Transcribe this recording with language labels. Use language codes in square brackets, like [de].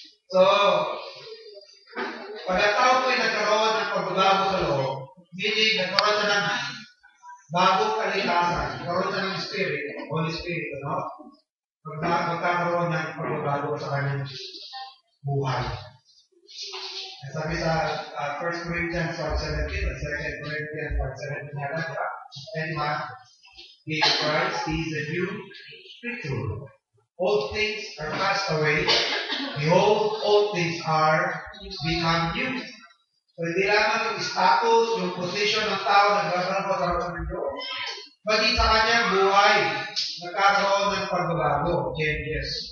[tl] So, pagkatao po ay nagkaroon ng pagbabago sa loob, meaning nagkaroon siya ng bagong kalikasan, nagkaroon siya ng Spirit, Holy Spirit, ano? Magkakaroon ng pagbabago sa kanyang buhay. Sabi sa 1 Corinthians 5:17 at 2 Corinthians 5:17 natin, [en] and man, in Christ, He is a new creature. Old things are passed away. Behold, all things are become new. [tl] So, hindi lamang yung status, yung position ng tao nagkakaroon sa harapan ng Diyos. Pati sa kanyang buhay, nagkakaroon ng pagbabago, changes.